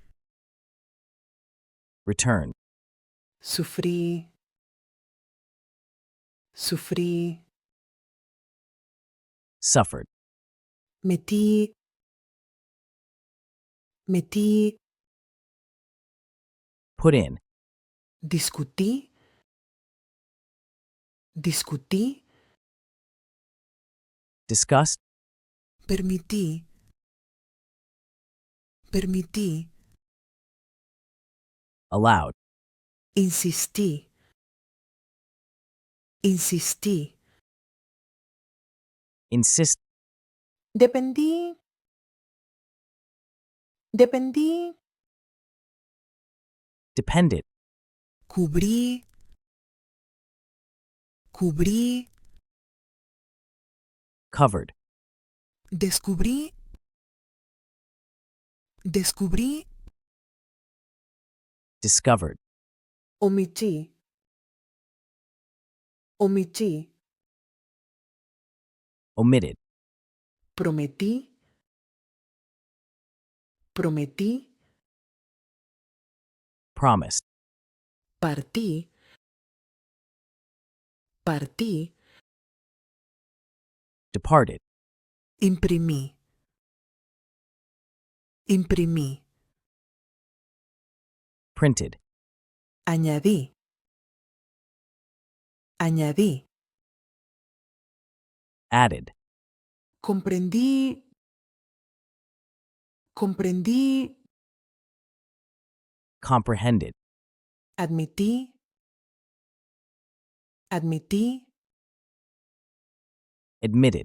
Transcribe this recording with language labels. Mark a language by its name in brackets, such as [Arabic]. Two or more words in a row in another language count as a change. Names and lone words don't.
[English] Returned. [Spanish] Sufrí. Sufrí. [English] Suffered. [Spanish] Metí. Metí. [English] Put in. [Spanish] Discutí. Discutí. [English] Discussed. [Spanish] Permití. Permití. [English] Allowed. [Spanish] Insistí. Insistí. [English] Insist. [Spanish] Dependí. Dependí. [English] Depended. [Spanish] Cubrí. Cubrí. [English] Covered. [Spanish] Descubrí. Descubrí. [English] Discovered. [Spanish] Omití. Omití. [English] Omitted. [Spanish] Prometí. Prometí. [English] Promised. [Spanish] Partí. Partí. [English] Departed. [Spanish] Imprimí. Imprimí. [English] Printed. [Spanish] Añadí. Añadí. [English] Added. [Spanish] Comprendí. Comprendí. [English] Comprehended. [Spanish] Admití. Admití. [English] Admitted.